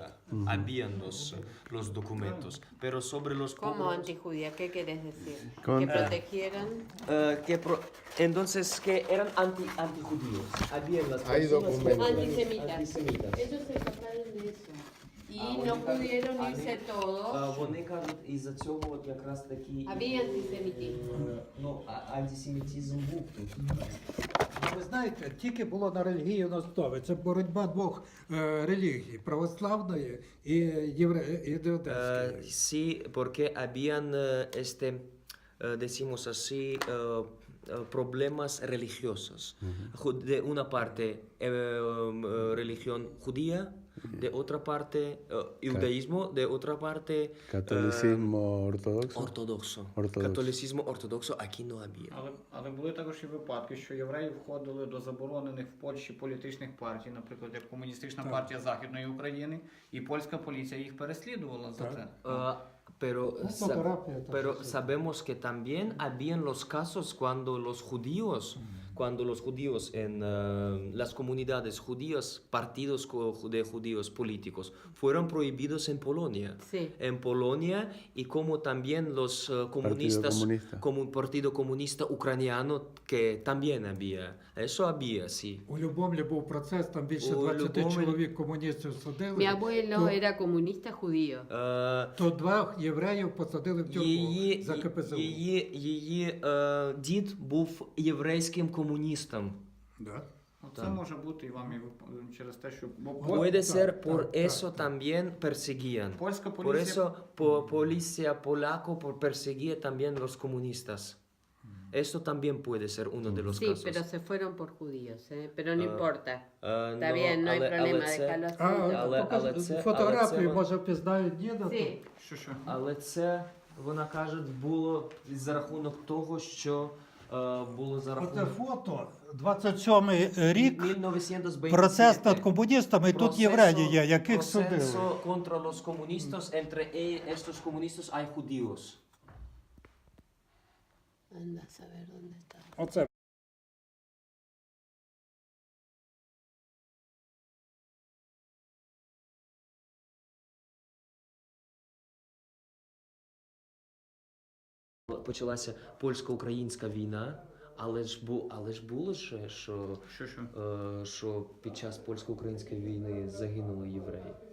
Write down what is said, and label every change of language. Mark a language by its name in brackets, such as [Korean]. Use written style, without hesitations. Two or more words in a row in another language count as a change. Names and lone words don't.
[Spanish] Habían los documentos. Pero sobre los ¿Cómo pogroms- antijudía? ¿Qué querés decir? Con- Que protegieran. entonces que eran antijudíos. Habían las Hay personas documentos. Antisemitas. Ellos se escaparon de eso. Y no pudieron irse todos. [Ukrainian] Вони кажуть, із-за цього от якраз такі... [Spanish] Había antisemitismo. [Ukrainian] Ну, антисемітизм був тут. Ви знаєте, тільки було на релігійній основі. Це боротьба двох релігій православної і юдейської. [Spanish] Sí, porque habían, decimos así, problemas religiosos. De una parte, religión judía, de otra parte judaísmo, de otra parte Catolicismo ortodoxo. ortodoxo. Ortodoxo. Catolicismo ortodoxo aquí no había. [Ukrainian] Але були також і випадки, що євреї входили до заборонених в Польщі політичних партій, наприклад, як Комуністична партія Західної України, і польська поліція їх переслідувала за це. [Spanish] Pero, Fotografía también, pero sí. sabemos que también habían los casos cuando los judíos en las comunidades judías, partidos de judíos políticos, fueron prohibidos en Polonia. Sí. En Polonia y como también los comunistas, comunista. como un partido comunista ucraniano que también había. Eso había, sí. [Ukrainian] У Любомлі був процес, там більше У 20 Любомлі- чоловік комуністів судили. [Spanish] Mi abuelo [Ukrainian] то, [Spanish] era comunista judío. [Ukrainian] то 2 євреїв посадили в тюрму за КПЗУ. Її дід був єврейським комуністом. Да. Це може бути і вам і через те, що [Spanish] Puede [Ukrainian] так, [Spanish] ser [Ukrainian] так, [Spanish] por [Ukrainian] так, [Spanish] eso también perseguían. [Ukrainian] польська [Spanish] Por [Ukrainian] поліція [Spanish] eso policía polaco perseguía también los comunistas. Eso también puede ser uno de los Sí, casos. pero se fueron por judíos, pero no Ah, importa. Está no, bien, no hay [Ukrainian] але [Spanish] problema, [Ukrainian] це- [Spanish] déjalo así. [Ukrainian] але це- фотографії, але це- може, впізнають діда. [Spanish] Sí, [Ukrainian] що? Але це, вона каже, було за рахунок того, що було за Оце рахунок... фото, 27-й рік, 1927. процес над комуністами, і тут євреї є, яких судили. [Spanish] Proceso contra los comunistas, entre estos comunistas hay judíos. anda a saber dónde está. [Ukrainian] Оце. Почалася польсько-українська війна, але ж було ще, що під час польсько-української війни загинули євреї.